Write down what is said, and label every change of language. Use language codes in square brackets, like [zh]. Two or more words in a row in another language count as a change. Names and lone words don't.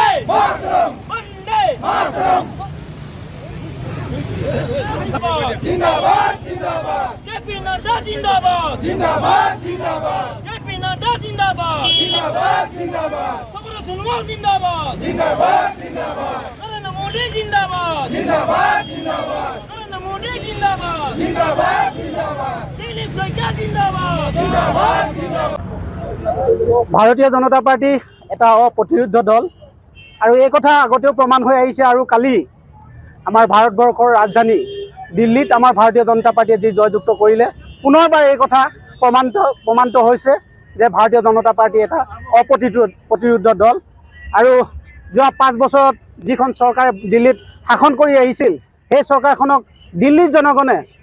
[hi] मातरम वंदे मातरम जिंदाबाद जिंदाबाद जेपी नड्डा जिंदाबाद जिंदाबाद जिंदाबाद जेपी नड्डा जिंदाबाद जिंदाबाद जिंदाबाद सबरो सुनवाल जिंदाबाद जिंदाबाद जिंदाबाद नरेंद्र मोदी जिंदाबाद जिंदाबाद जिंदाबाद नरेंद्र मोदी जिंदाबाद जिंदाबाद जिंदाबाद दिलीप सैकिया जिंदाबाद जिंदाबाद जिंदाबाद [as] ভাৰতীয় জনতা পাৰ্টি এটা অপ্ৰতিৰোধ দল আৰু এই কথা আগতেও প্ৰমাণ হৈ আহিছে আৰু কালি আমাৰ ভাৰতবৰ্ষৰ ৰাজধানী দিল্লীত আমাৰ ভাৰতীয় জনতা পাৰ্টিয়ে যি জয়যুক্ত কৰিলে পুনৰবাৰ এই কথা প্ৰমাণিত হৈছে যে ভাৰতীয় জনতা পাৰ্টি এটা অপ্ৰতিৰোধ দল আৰু যোৱা 5 বছৰত যিখন চৰকাৰে দিল্লীত শাসন কৰি আহিছিল সেই চৰকাৰখনক দিল্লীৰ জনগণে